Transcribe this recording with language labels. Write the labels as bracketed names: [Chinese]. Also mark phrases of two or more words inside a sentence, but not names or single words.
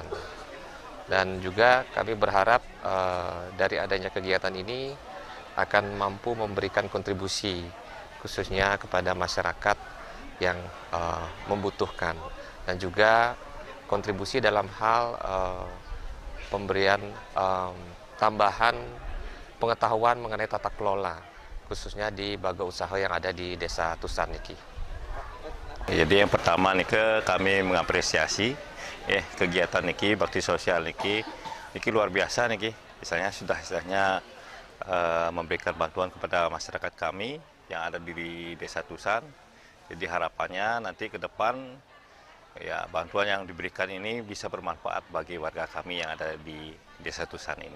[Indonesian] Dan juga kami berharap dari adanya kegiatan ini akan mampu memberikan kontribusi khususnya kepada masyarakat yang membutuhkan, dan juga kontribusi dalam hal pemberian tambahan pengetahuan mengenai tata kelola, khususnya di baga usaha yang ada di Desa Tusan niki. Jadi yang pertama niki kami mengapresiasi kegiatan niki bakti sosial niki luar biasa niki. Misalnya sudah memberikan bantuan kepada masyarakat kami yang ada di Desa Tusan. Jadi harapannya nanti ke depan ya bantuan yang diberikan ini bisa bermanfaat bagi warga kami yang ada di Desa Tusan ini.